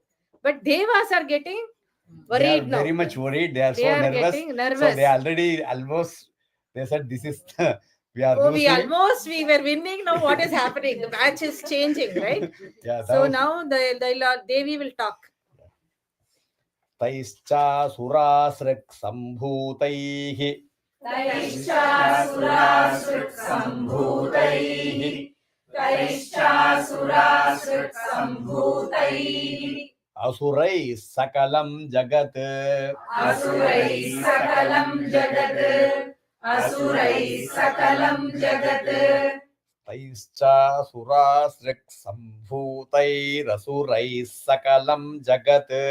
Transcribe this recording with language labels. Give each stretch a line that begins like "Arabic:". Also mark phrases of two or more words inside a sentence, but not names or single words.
English: But Devas are getting They are worried now. very much worried. They are They so are nervous. getting nervous. So they already almost, they said this is, we are Oh, losing. we were winning. Now what is happening? The match is changing, right? Yeah, So now the Devi will talk.
Sanskrit: तैश्च सुरासृक् सम्भूतैः. तैश्चासुरासृक्सम्भूतैः. तैश्चासुरासृक्सम्भूतैः. असुरैः सकलं जगत्. असुरैः सकलं जगत्. असुरैः सकलं जगत्. तैश्च सुरासृक् सम्भूतै रसुरैः सकलं जगत्.